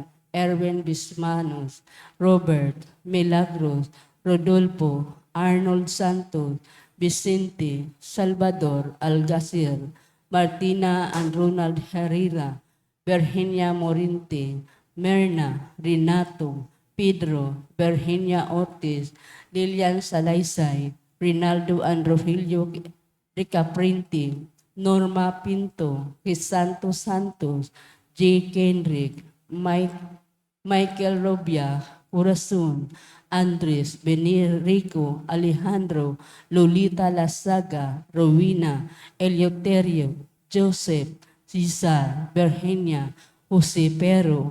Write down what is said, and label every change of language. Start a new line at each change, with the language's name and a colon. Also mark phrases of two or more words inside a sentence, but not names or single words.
Filipino: Erwin Bismanos, Robert, Milagros, Rodolfo, Arnold Santos, Vicente, Salvador Algacir, Martina and Ronald Herrera, Virginia Morinte, Merna, Renato, Pedro, Virginia Ortiz, Lilian Salaysay, Rinaldo and Rogelio Ricaprinti, Norma Pinto, Crisanto Santos, J. Kendrick, Michael Robia, Corazon, Andres, Benirico, Alejandro, Lolita Lasaga, Rowena, Eleuterio, Joseph, Cesar, Virginia, Jose Pero,